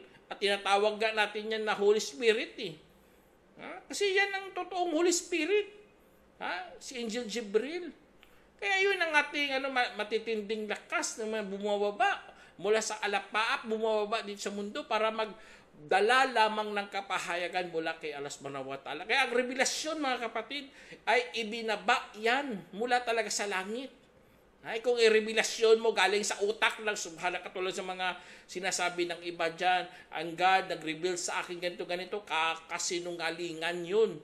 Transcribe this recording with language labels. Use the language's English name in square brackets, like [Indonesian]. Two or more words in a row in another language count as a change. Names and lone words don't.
[Filipino] At tinatawag natin yan na [English] Holy Spirit [Filipino] eh. Kasi yan ang totoong [English] Holy Spirit. [Filipino] Si Angel Jibril. Kaya yun ang ating matitinding lakas na bumababa mula sa alapaap, bumababa dito sa mundo para magdala lamang ng kapahayagan mula kay Allah [Arabic] subhanahu wa ta'ala. [Filipino] Kaya ang revelasyon mga kapatid ay ibinaba yan mula talaga sa langit. Kung i-revelasyon mo galing sa utak lang, subhanallah, katulad sa mga sinasabi ng iba dyan, ang God nag-reveal sa akin ganito, kasinungalingan yun.